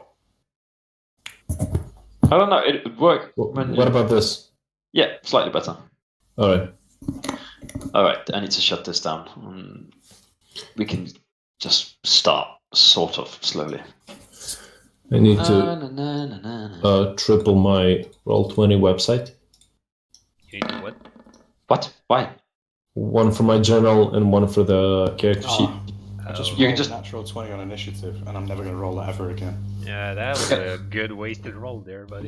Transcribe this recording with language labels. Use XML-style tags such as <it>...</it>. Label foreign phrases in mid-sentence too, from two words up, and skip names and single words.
<en>I don't know, it would work. when- What about this? Yeah, slightly better. All right. Alright, I need to shut this down. We can just start, sort of, slowly. I need Na, to na, na, na, na. triple my Roll20 website. You need to what? What? Why? One for my journal and one for the character sheet. Oh, I just Oh. You can rolled just- a natural 20 on initiative, and I'm never going to roll that ever again. Yeah, that was a good wasted roll there, buddy.</en>